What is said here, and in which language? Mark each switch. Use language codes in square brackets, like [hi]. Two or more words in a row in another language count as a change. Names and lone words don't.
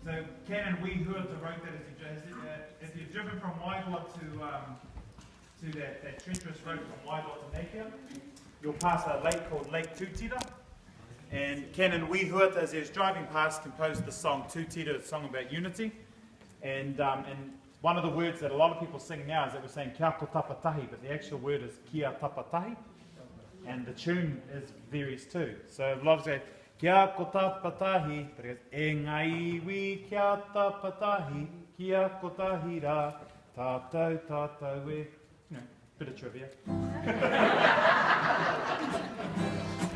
[en] So Canon Huata wrote that as you've driven from Waihua to that treacherous road from Waihua to Napier, you'll pass a lake called Lake Tūtira. And Canon Huata, as he was driving past, composed the song Tūtira, a song about unity. And one of the words that a lot of people sing now is that we're saying [mi] kia tapa tahi, [en] but the actual word is [mi] kia tapa tahi. [en] And the tune is varies too. So a lot of say [mi] kia tapa tahi, [en] but it goes [mi] e ngai iwi kia tapa tahi, kia kotahi ra, tātou tātou e. [en] You know, bit of trivia.